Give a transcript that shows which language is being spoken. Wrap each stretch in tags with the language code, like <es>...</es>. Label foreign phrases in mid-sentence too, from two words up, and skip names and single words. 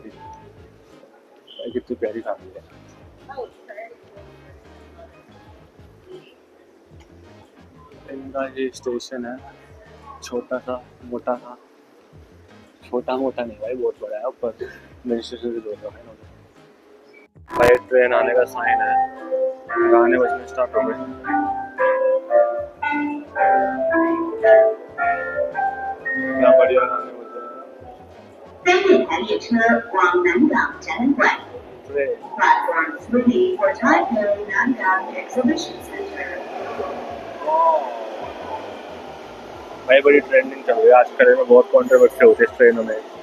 <hi>लेकिन कितनी प्यारी फैमिली है। इनका ये स्टेशन है, छोटा सा मोटा सा, छोटा मोटा नहीं भाई बहुत बड़ा है। ऊपर</hi> <en>main station</en> <hi>से जोड़ रखा है इन्होंने भाई। ट्रेन आने का साइन है, गाने बजने स्टार्ट हो गए। क्या बढ़िया गाने बज रहे हैं।</hi> <zh>3 日台列车往南港展览馆</zh> <en>Platform 3 for Taipei Nangang Exhibition Center.</en> <hi>भाई बड़ी ट्रेंडिंग चल रही है आजकल में, बहुत कंट्रोवर्सी होती है इस ट्रेनों में।</hi>